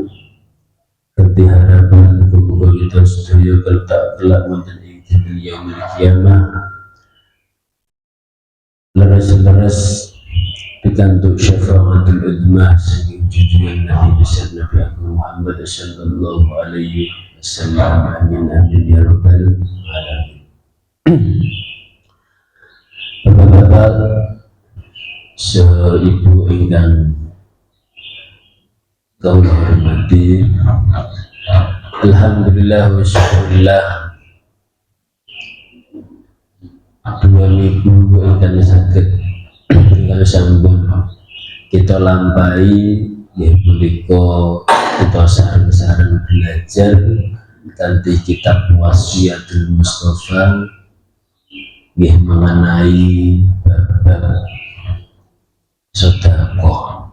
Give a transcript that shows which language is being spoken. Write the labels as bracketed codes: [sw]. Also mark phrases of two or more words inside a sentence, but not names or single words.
[jv] Kanthi harapan muga kita sedaya kelak wonten ing dinten [ar] يوم القيامة [jv] leres-leres pikantuk [ar] الشفاعة العظمى [jv] saking junjungan Nabi besar Nabi Agung Muhammad [ar] صلى الله عليه وسلم. آمين آمين يا رب العالمين. [jv] Bapak-bapak, seibu ingkang kula hormati, [ar] الحمد لله والشكر لله, [jv] dua minggu ingkang saged ingkang sampun kita lampahi nggih punika kita sareng-sareng belajar kanthi kitab Wasiatul Mustafa nggih mengenai bab sedekah.